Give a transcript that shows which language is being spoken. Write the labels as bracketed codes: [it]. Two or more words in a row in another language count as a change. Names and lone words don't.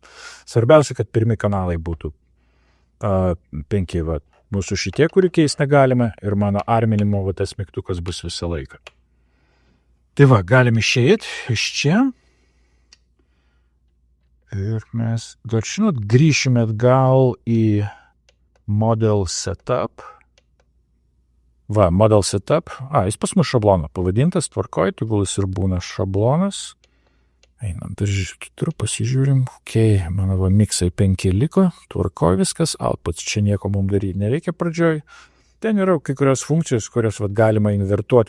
[lt] Svarbiausia, kad pirmi kanalai būtų 5, mūsų šitie, kurį keist negalime, ir mano arminimo tas mygtukas bus visą laiką. Tai galim išeiti iš čia. Ir mes, dar žinot, grįšime atgal į [en] model setup. Model setup. [lt] Jis pas mus šabloną pavadintas, tvarkoj, tegul jis ir būna šablonas. Einam, turiu pasižiūrim. Mano miksai 5 liko, tvarkoj viskas, outputs, čia nieko mums daryti nereikia pradžioj. Ten yra kai kurios funkcijos, kurios galima invertuoti.